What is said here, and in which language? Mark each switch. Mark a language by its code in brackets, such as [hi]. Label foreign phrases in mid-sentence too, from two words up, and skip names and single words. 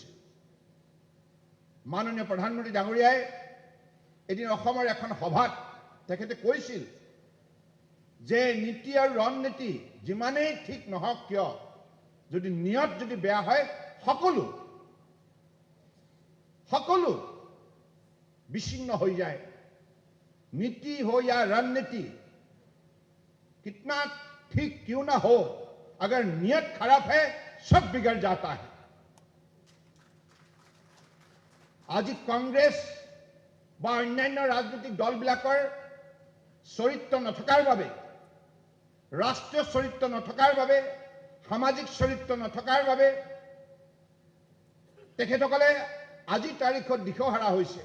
[as] মাননীয় প্ৰধানমন্ত্ৰী ডাঙৰীয়াই এদিন অসমৰ এখন সভাত তেখেতে কৈছিল যে নীতি আৰু ৰণনীতি যিমানেই ঠিক নহওক কিয়, যদি নিয়ত যদি বেয়া হয়, সকলো [hi] विच्छिन्न हो जाए। नीति हो या रणनीति कितना ठीक क्यों ना हो, अगर नियत खराब है सब बिगड़ जाता है। [as] आज कांग्रेस বা অন্যান্য ৰাজনৈতিক দলবিলাকৰ চৰিত্ৰ নথকাৰ বাবে, ৰাষ্ট্ৰীয় চৰিত্ৰ নথকাৰ বাবে, সামাজিক চৰিত্ৰ নথকাৰ বাবে তেখেতসকলে আজি তাৰিখত দিশহাৰা হৈছে।